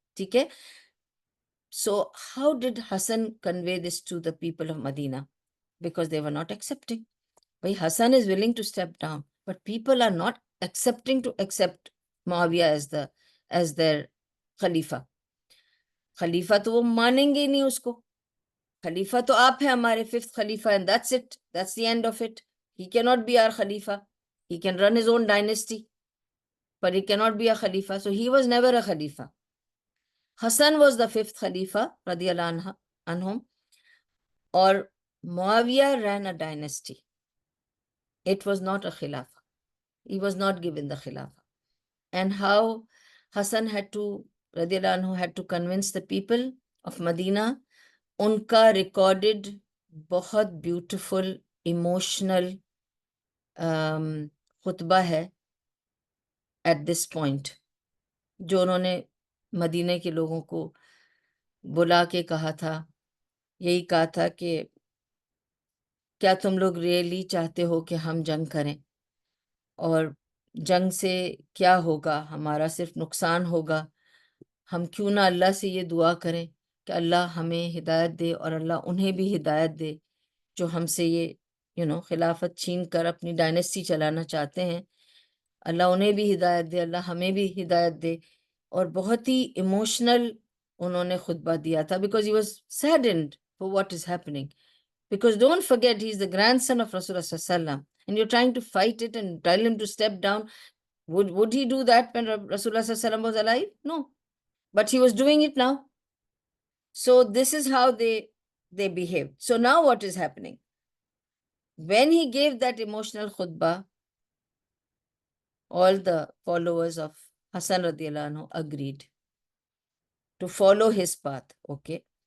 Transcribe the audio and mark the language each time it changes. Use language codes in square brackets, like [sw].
[ur] ٹھیک ہے. [en] So how did Hassan convey this to the people of Medina? Because they were not accepting. Bhai, Hassan is willing to step down, but people are not accepting to accept Muawiyah as their Khalifa. [ur] خلیفہ تو وہ مانیں گے ہی نہیں اس کو. خلیفہ تو آپ ہیں ہمارے, ففتھ خلیفہ, [en] and that's it. That's the end of it. He cannot be our Khalifa. He can run his own dynasty, but he cannot be a Khalifa. So he was never a Khalifa. Hassan was the fifth Khalifa, radiyallahu anhum, or Muawiyah ran a dynasty. It was not a Khilafah. He was not given the Khilafah. And how Hassan radiyallahu anhu had to convince the people of Medina, [ur] ان کا recorded بہت beautiful emotional خطبہ ہے at this point, جو انہوں نے مدینے کے لوگوں کو بلا کے کہا تھا. یہی کہا تھا کہ کیا تم لوگ ریئلی چاہتے ہو کہ ہم جنگ کریں, اور جنگ سے کیا ہوگا, ہمارا صرف نقصان ہوگا. ہم کیوں نہ اللہ سے یہ دعا کریں کہ اللہ ہمیں ہدایت دے اور اللہ انہیں بھی ہدایت دے جو ہم سے یہ خلافت چھین کر اپنی ڈائنیسٹی چلانا چاہتے ہیں. اللہ انہیں بھی ہدایت دے, اللہ ہمیں بھی ہدایت دے. اور بہت ہی ایموشنل انہوں نے خطبہ دیا تھا, [en] Because he was saddened for what is happening. Because don't forget, he's the grandson of Rasulullah sallallahu alaihi wasallam, and you're trying to fight it and tell him to step down. Would he do that when Rasulullah sallallahu alaihi wasallam was alive? No. But he was doing it now. So this is how they behaved. So now what is happening? When he gave that emotional khutbah, all the followers of Hassan radiyallahu anhu agreed to follow his path. Okay.